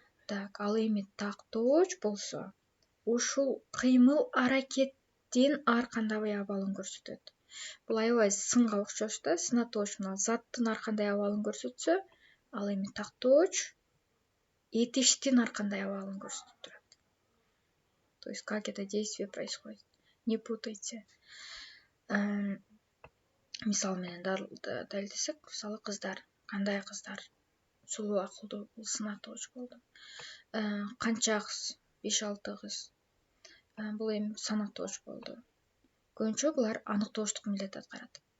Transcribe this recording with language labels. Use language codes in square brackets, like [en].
[ky] Так, ал эми тактооч болсо ушул кыймыл аракеттин ар кандай абалын көрсөтөт. Бул аябай сынга окшош да. Сын атооч заттын ар кандай абалын көрсөтсө, ал эми тактооч этиштин ар кандай абалын көрсөтүп турат. [ru] То есть как это действие происходит. Не путайте. [ky] Мисал менен далилдесек, мисалы кыздар. Кандай кыздар? Сулуу, акылдуу, бул сын атооч болду. Канча кыз? 5-6 кыз. Бул эми сан атооч болду. Көбүнчө булар аныктоочтук милдет аткарат.